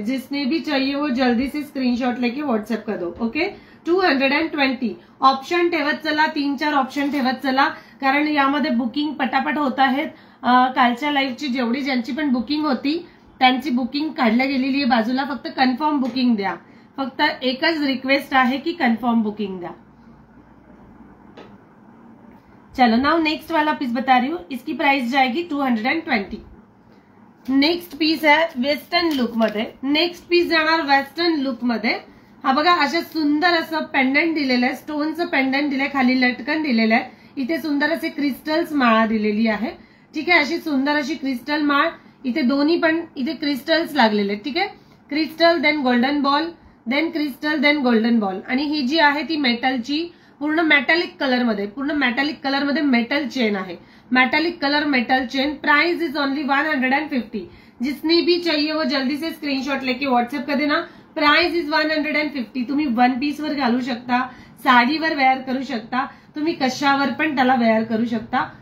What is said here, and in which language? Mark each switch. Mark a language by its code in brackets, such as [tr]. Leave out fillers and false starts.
[hi] जिसने भी चाहिए वो जल्दी से स्क्रीनशॉट लेके व्हाट्सएप कर दो. [en] Okay, 220. [mr] ऑप्शन ठेवत चला, 3-4 ऑप्शन ठेवत चला, कारण यामध्ये बुकिंग पटापट होत आहेत. कालच्या लाईव्हची जेवढी ज्यांची पण बुकिंग होती त्यांची बुकिंग काढल्या गेलेली आहे बाजूला. फक्त कन्फर्म बुकिंग द्या. फक्त एकच रिक्वेस्ट आहे की कन्फर्म बुकिंग द्या. [hi] चलो नाउ नेक्स्ट वाला पीस बता रही हूँ. इसकी प्राइस जाएगी 220. [mr] नेक्स्ट पीस आहे वेस्टर्न लुक मध्ये. नेक्स्ट पीस जाणार वेस्टर्न लुक मध्ये. हा बघा, अशा सुंदर असं पेंडंट दिलेलं आहे, स्टोनचं पेंडंट दिलंय, खाली लटकन दिलेलं आहे. इथे सुंदर असे क्रिस्टल्स माळा दिलेली आहे. ठीक आहे, अशी सुंदर अशी क्रिस्टल माळ. इथे दोन्ही पण इथे क्रिस्टल्स लागलेले आहेत. ठीक आहे, [en] crystal then golden ball, [mr] then crystal then golden ball. आणि ही जी आहे ती मेटलची पूर्ण मेटॅलिक कलर मध्ये मेटल चेन आहे. [en] Metallic colour metal chain. Price is only 150. [hi] जिसने भी चाहिए वो जल्दी से स्क्रीनशॉट लेके व्हाट्सएप कर देना. [en] Price is 150. [mr] तुम्ही वन पीस वर घालू शकता, साडीवर वेअर करू शकता, तुम्ही कशावर पण त्याला वेअर करू शकता.